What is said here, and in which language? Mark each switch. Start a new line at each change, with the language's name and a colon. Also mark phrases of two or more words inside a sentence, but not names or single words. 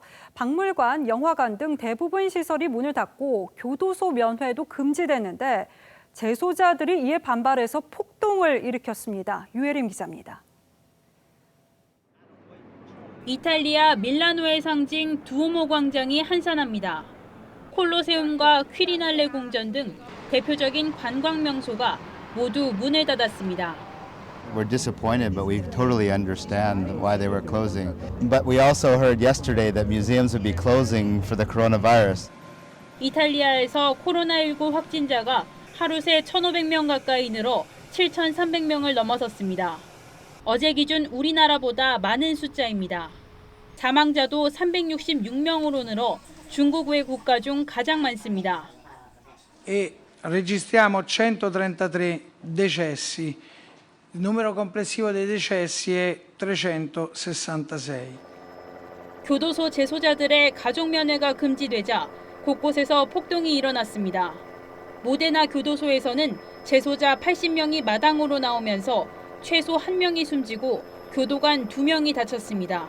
Korean: 박물관, 영화관 등 대부분 시설이 문을 닫고 교도소 면회도 금지됐는데 재소자들이 이에 반발해서 폭동을 일으켰습니다. 유혜림 기자입니다. 이탈리아 밀라노의 상징 두오모 광장이 한산합니다. 콜로세움과 퀴리날레 궁전 등 대표적인 관광 명소가 모두 문을 닫았습니다.
English: We're disappointed, but we totally understand why they were closing. But we also heard yesterday that museums would be closing for the coronavirus.
Korean: 이탈리아에서 코로나19 확진자가 하루 새 1,500명 가까이 늘어 7,300명을 넘어섰습니다. 어제 기준 우리나라보다 많은 숫자입니다. 사망자도 366명으로 늘어 중국 외 국가 중 가장 많습니다.
Italian: E registriamo 133 decessi. Il numero complessivo dei decessi è 366.
Korean: 교도소 재소자들의 가족 면회가 금지되자 곳곳에서 폭동이 일어났습니다. 모데나 교도소에서는 재소자 80명이 마당으로 나오면서 최소 1명이 숨지고 교도관 2명이 다쳤습니다.